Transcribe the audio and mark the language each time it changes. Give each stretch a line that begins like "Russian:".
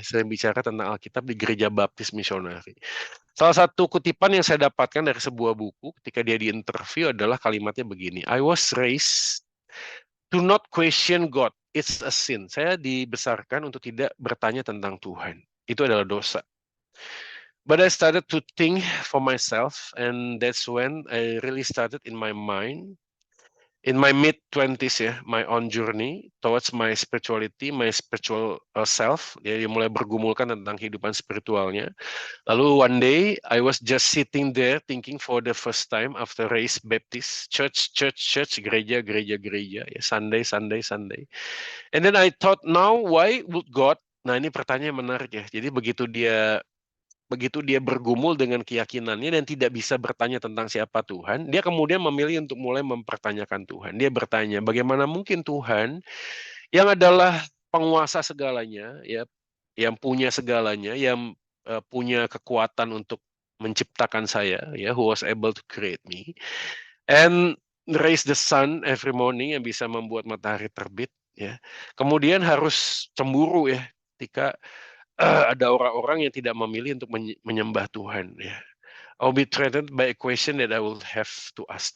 Indonesian: Saya bicara tentang Alkitab di Gereja Baptis Misionari. Salah satu kutipan yang saya dapatkan dari sebuah buku ketika dia diinterview adalah kalimatnya begini,
English: I was raised to not question God, it's a sin.
Indonesian: Saya dibesarkan untuk tidak bertanya tentang Tuhan. Itu adalah dosa.
English: But I started to think for myself, and that's when I really started in my mind, in my mid-20s ya, my own journey towards my spirituality, my spiritual self.
Indonesian: Dia mulai bergumulkan tentang kehidupan spiritualnya.
English: Lalu one day, I was just sitting there thinking for the first time after raised Baptist, church, gereja, ya, Sunday. And then I thought, now why would God?
Indonesian: Nah ini pertanyaan menarik ya. Jadi begitu dia bergumul dengan keyakinannya dan tidak bisa bertanya tentang siapa Tuhan, dia kemudian memilih untuk mulai mempertanyakan Tuhan. Dia bertanya, bagaimana mungkin Tuhan yang adalah penguasa segalanya, ya, yang punya segalanya, yang punya kekuatan untuk menciptakan saya, ya,
English: who was able to create me, and raise the sun every morning,
Indonesian: yang bisa membuat matahari terbit, ya, kemudian harus cemburu ya ketika ada orang-orang yang tidak memilih untuk menyembah Tuhan ya.
English: I'll be threatened by a question that I will have to ask.